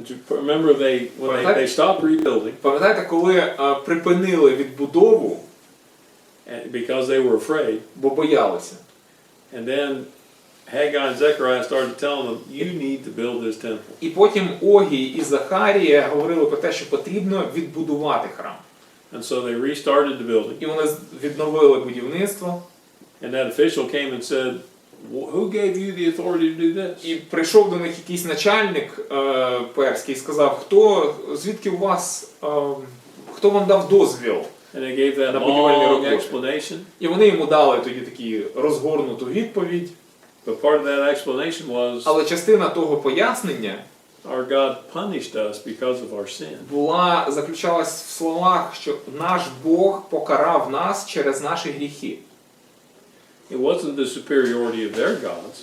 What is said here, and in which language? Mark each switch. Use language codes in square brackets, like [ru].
[en] remember when they stopped rebuilding [uk] Пам'ятаєте, коли припинили відбудову, [en] because they were afraid, [uk] бо боялися. [en] and then Haggai and Zechariah started telling them, you need to build this temple. [uk] І потім Огій і Захарія говорили про те, що потрібно відбудувати храм. [en] And so they restarted the building. [uk] І вони відновили будівництво. [en] And that official came and said, who gave you the authority to do this? [uk] І прийшов до них якийсь начальник перський і сказав, звідки у вас, хто вам дав дозвіл? [en] And they gave that [uk] На будівельні [en] long [uk] роботи. [en] explanation. [uk] І вони йому дали тоді таку розгорнуту відповідь. [en] But part of that explanation was, [uk] Але частина того пояснення [en] our God punished us because of our sin. [uk] заключалась в словах, що наш Бог покарав нас через наші гріхи. [en] It wasn't the superiority of their gods.